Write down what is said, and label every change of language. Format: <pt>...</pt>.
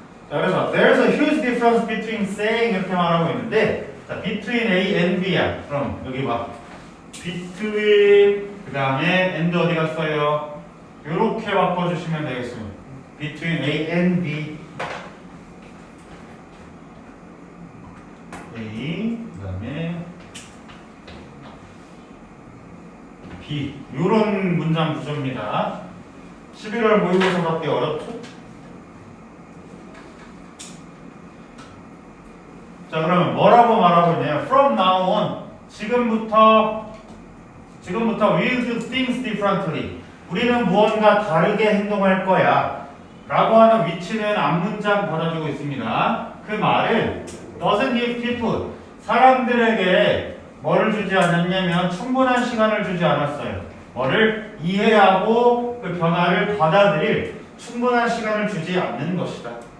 <ko>자, 그래서</ko> <en>there's a huge difference between saying</en> <ko>이렇게 말하고 있는데, 자,</ko> <en>between A and B</en> <ko>야. 그럼 여기 봐. between 그 다음에 and 어디 갔어요? 이렇게 바꿔주시면 되겠습니다.</ko> <en>between A and B.</en> <ko>A 그다음에 B. 이런 문장 구조입니다. 11월 모의고사 받기 어렵죠? 자, 그러면 뭐라고 말하고 있냐면</ko> <en>from now on</en> <ko>지금부터</ko> <en>we'll do things differently.</en> <ko>우리는 무언가 다르게 행동할 거야 라고 하는 위치는 앞문장 받아주고 있습니다. 그 말은</ko> <en>doesn't give people</en> <ko>사람들에게 뭐를 주지 않았냐면 충분한 시간을 주지 않았어요. 뭐를 이해하고 그 변화를 받아들일 충분한 시간을 주지 않는 것이다.</ko>